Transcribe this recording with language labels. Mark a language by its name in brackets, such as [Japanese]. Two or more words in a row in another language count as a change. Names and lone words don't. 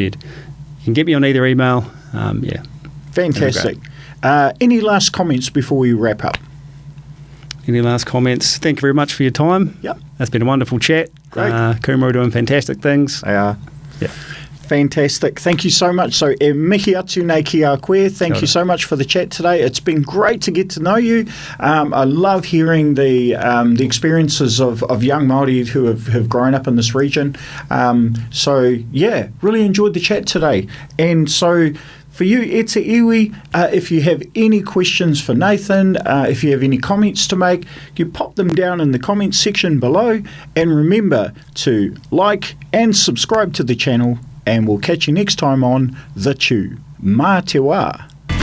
[English] You can get me on either email. Fantastic. Any last comments before we wrap up? Any last comments? Thank you very much for your time. Yep. It's been a wonderful chat. Great. KUMA are doing fantastic things. They are. Yeah. Fantastic. Thank you so much. So, [Māori] e mihi atu nei ki a koe. [English] Thank you so much for the chat today. It's been great to get to know you. I love hearing the experiences of young Māori who have grown up in this region. Really enjoyed the chat today. And so, for you, [Māori] e te iwi, [English] if you have any questions for Nathan, if you have any comments to make, you pop them down in the comments section below. And remember to like and subscribe to the channel. And we'll catch you next time on The Chew. [Māori] Mā te wā.